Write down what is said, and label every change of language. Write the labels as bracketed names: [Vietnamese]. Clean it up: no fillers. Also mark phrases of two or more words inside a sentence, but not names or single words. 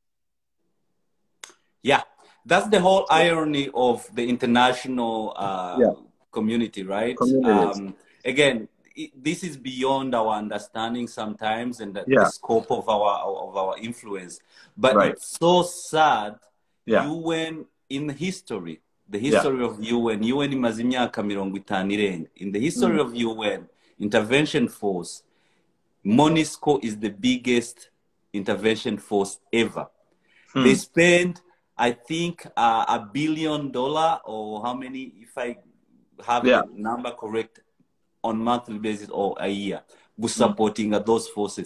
[English] Yeah, that's the whole irony of the international community, right? Again, this is beyond our understanding sometimes and the scope of our influence. But it's so sad. UN in history, the history of UN [Rundi] imaze imyaka 50 irenga. [English] In the history of UN intervention force, MONUSCO is the biggest intervention force ever. They spend, I think, $1 billion or how many, if I have the number correct, on monthly basis or a year, supporting those forces.